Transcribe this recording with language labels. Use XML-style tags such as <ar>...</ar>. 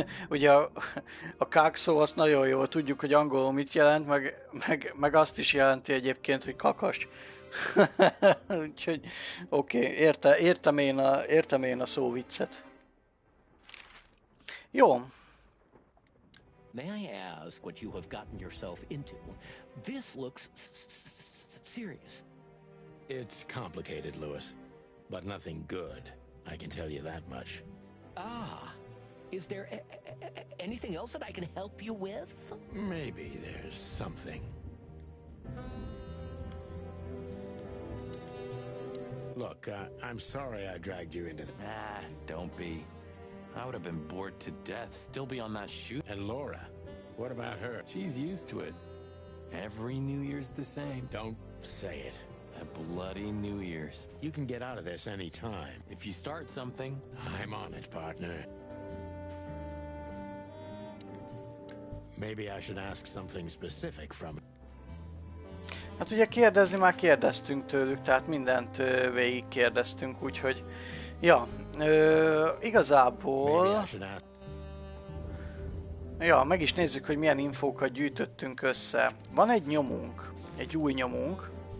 <hu>Ugye a kák szó azt nagyon jól tudjuk, hogy angolul mit jelent, meg azt is jelenti egyébként, hogy kakas. Úgyhogy oké, értem én a szóviccet. Jó.</hu> <en>May I ask what you have gotten yourself into? This looks serious. It's complicated, Lewis, but nothing good. I can tell you that much. Ah, is there anything else that I can help you with? Maybe there's something. Look, I'm sorry I dragged you into the... Ah, don't be. I would have been bored to death, still be on that shoot. And Laura, what about her? She's used to it. Every New Year's the same. Don't say it. A bloody New Year's. You can get out of this any time. If you start something... I'm on it, partner. Maybe I should ask something specific from...</en> <hu>Hát ugye kérdezni már kérdeztünk tőlük, tehát mindent végig kérdeztünk, úgyhogy... Ja, igazából... Ja, meg is nézzük, hogy milyen infókat gyűjtöttünk össze. Van egy nyomunk, egy új nyomunk.</hu>